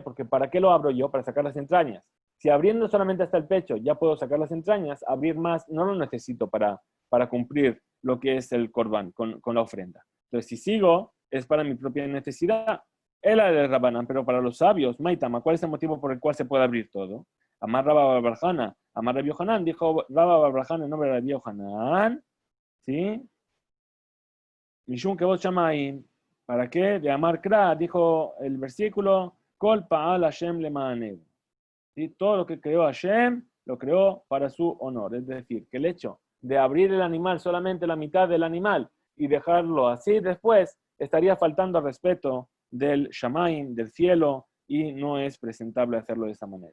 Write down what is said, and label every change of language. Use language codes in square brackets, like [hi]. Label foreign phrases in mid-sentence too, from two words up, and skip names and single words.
[es] Porque ¿para qué lo abro yo? Para sacar las entrañas. Si abriendo solamente hasta el pecho ya puedo sacar las entrañas, abrir más no lo necesito para cumplir lo que es el corbán con la ofrenda. Entonces, si sigo, es para mi propia necesidad. Es la de Rabanán, pero para los sabios, Maitama, ¿cuál es el motivo por el cual se puede abrir todo? Amar Rabba Barjana, Amar Rabbi Yohanan, dijo Rabba Barjana en nombre de Rabbi Yohanan, ¿sí? [he] Mishum Kevot Shamayim, [es] ¿para qué? [arc] De Amar Kra, [es] dijo el versículo, [he] Kol Pa'al Hashem Lema'anehu. [es] ¿Sí? Todo lo que creó Hashem, lo creó para su honor. Es decir, que el hecho de abrir el animal, solamente la mitad del animal, y dejarlo así después, estaría faltando al respeto del Shamayim, del cielo, y no es presentable hacerlo de esa manera.